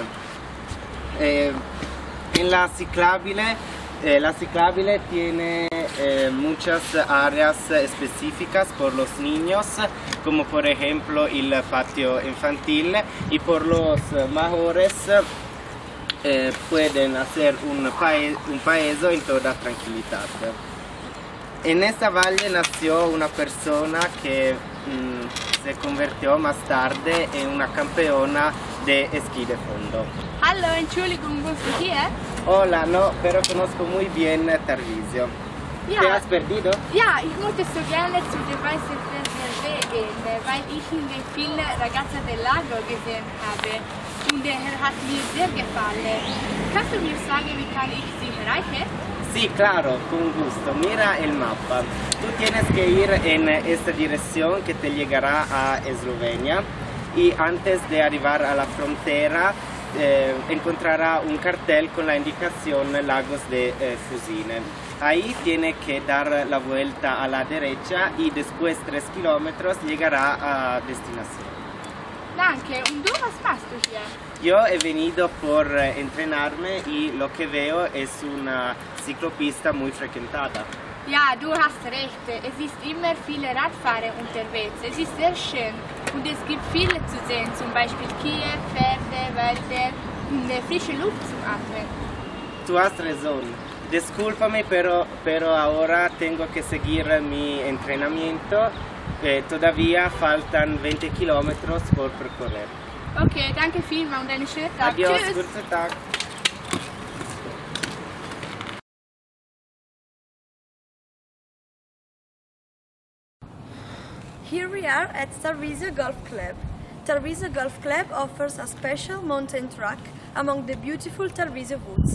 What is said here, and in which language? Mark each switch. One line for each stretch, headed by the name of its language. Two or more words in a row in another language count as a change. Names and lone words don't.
Spanish: En la ciclabile tiene muchas áreas específicas por los niños, como por ejemplo el patio infantil, y por los mayores pueden hacer un paeso en toda tranquilidad. En esta valle nació una persona que se convirtió más tarde en una campeona de esquí de fondo.
German: Hallo, Entschuldigung, wohnst du hier?
Spanish: Hola, no, pero conozco muy bien Tarvisio. Ja. ¿Te has perdido?
German: Ja, ich wollte so gerne zu der Weißen Fernseh gehen, weil ich viele Ragazze del Lago gesehen habe und er hat mir sehr gefallen. Kannst du mir sagen, wie kann ich sie erreichen?
Spanish: Sí, claro, con gusto. Mira el mapa. Tú tienes que ir en esta dirección que te llegará a Eslovenia y antes de arribar a la frontera encontrará un cartel con la indicación Lagos de Fusine. Ahí tiene que dar la vuelta a la derecha y después 3 kilómetros llegará a destinación.
German: Danke, und du, was machst du hier?
Spanish: Yo he venido por entrenarme y lo que veo es una ciclopista muy frecuentada.
German: Ja, du hast recht. Es ist immer viele Radfahrer unterwegs. Es ist sehr schön und es gibt viele zu sehen, zum Beispiel Kühe, Pferde, Wälder und frische Luft zum Atmen.
Spanish: Tú has razón. Discúlpame, pero ahora tengo que seguir mi entrenamiento. Todavía faltan 20 kilómetros por percorrer.
German: Okay, danke vielmals und einen schönen Tag. Adiós, Tschüss. guten Tag.
English: Here we are at Tarvisio Golf Club. Tarvisio Golf Club offers a special mountain track among the beautiful Tarvisio woods.